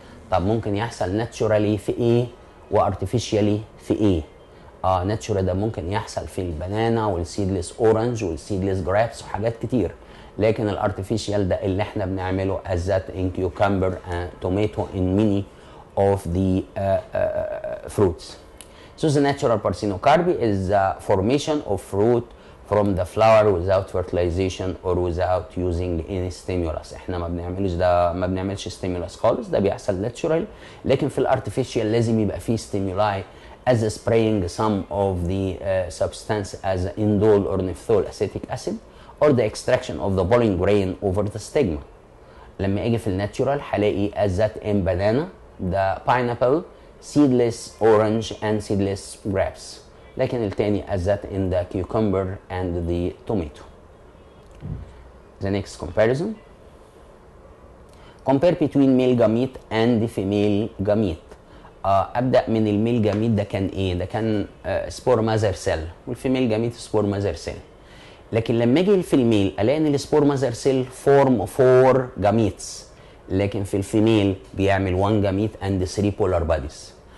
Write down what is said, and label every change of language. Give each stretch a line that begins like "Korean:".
Arabic: طب ممكن يحصل naturally في ايه وartificially في ايه؟ natural ده ممكن يحصل في البنانا والسيدلس اورنج والسيدلس جرابس وحاجات كتير، لكن الارتفيشال ده اللي احنا بنعمله
English: as that in cucumber and tomato in many of the fruits. So the natural parthenocarpy is the formation of fruit from the flower without fertilization or without using any stimulus.
Arabic: احنا ما بنعملش stimulus خالص، ده بيحصل natural. لكن في الارتفيشال لازم يبقى فيه
English: stimuli as spraying some of the substance as indole or nephthol acetic acid or the extraction of the pollen grain over the stigma.
Arabic: لما اجي في الناتشورال هلاقي
English: as that in banana, the pineapple, seedless orange and seedless grapes.
Arabic: لكن التاني
English: as that in the cucumber and the tomato. The next comparison. Compare between male gamete and female gamete.
Arabic: ابدا من الميل جاميت، ده كان ايه؟ ده كان سبور ماذر سيل، والفيميل جاميت سبور ماذر سيل. لكن لما اجي في الميل الاقي ان السبور ماذر سيل فورم 4 جاميتس، لكن في الفيميل بيعمل 1 جاميت اند 3 بولار باديز.